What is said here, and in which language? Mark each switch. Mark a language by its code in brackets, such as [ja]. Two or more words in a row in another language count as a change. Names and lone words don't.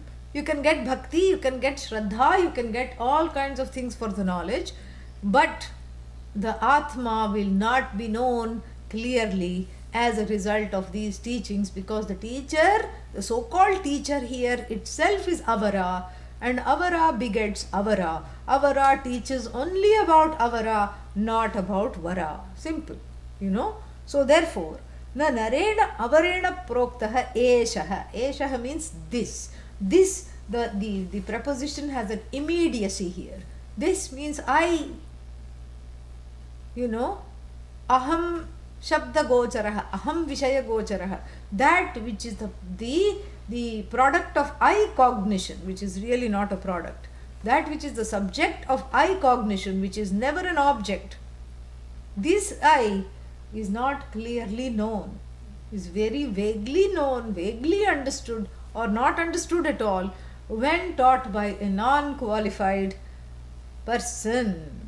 [en] You can get bhakti, you can get shraddha, you can get all kinds of things for the knowledge, but the Atma will not be known clearly as a result of these teachings, because the teacher, the so-called teacher here itself is avara, and avara begets avara. Avara teaches only about avara, not about vara. Simple, So therefore, [sa] न नरेण अवरेण प्रोक्तः एषः. [en] Eshaha means this. This, the preposition has an immediacy here. This means I, [sa] अहं शब्द गोचरः, अहं विषय गोचरः. [en] That which is the the product of eye cognition, which is really not a product, that which is the subject of eye cognition, which is never an object, this I is not clearly known, is very vaguely known, vaguely understood, or not understood at all when taught by a non-qualified person.